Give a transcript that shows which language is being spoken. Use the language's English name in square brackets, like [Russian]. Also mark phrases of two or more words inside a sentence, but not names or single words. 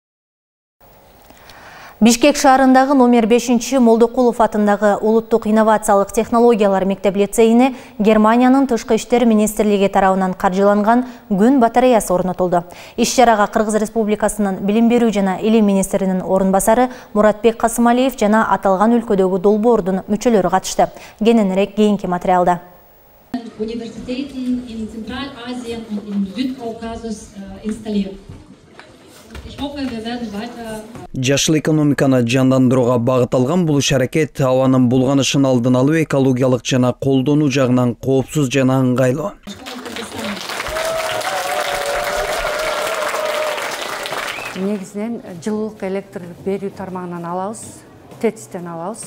[Kyrgyz] Бишкек шаарындагы номер 5 Молдокулов атындагы улуттук инновациялык технологиялар мектеп-лицейине Германиянын тышкы иштер министрлиги тарабынан каржыланган күн батареясы орнотулду. Иш-чарага Кыргыз Республикасынын билим берүү жана илим министринин орун басары Муратбек Касымалиев жана аталган өлкөдөгү долбоордун мүчөлөрү катышты. Кененирээк кийинки материалда. [German] Universitäten in Zentralasien und in Südkaukasus installiert. [Kyrgyz] Жашыл экономиканы жандандырууга багытталган бул иш-аракет абанын булганышын алдын алуу, экологиялык жана колдонуу жагынан коопсуз жана ыңгайлуу. Негизинен жылуулук электр берүү тармагынан алабыз, ТЭЦ-тен алабыз.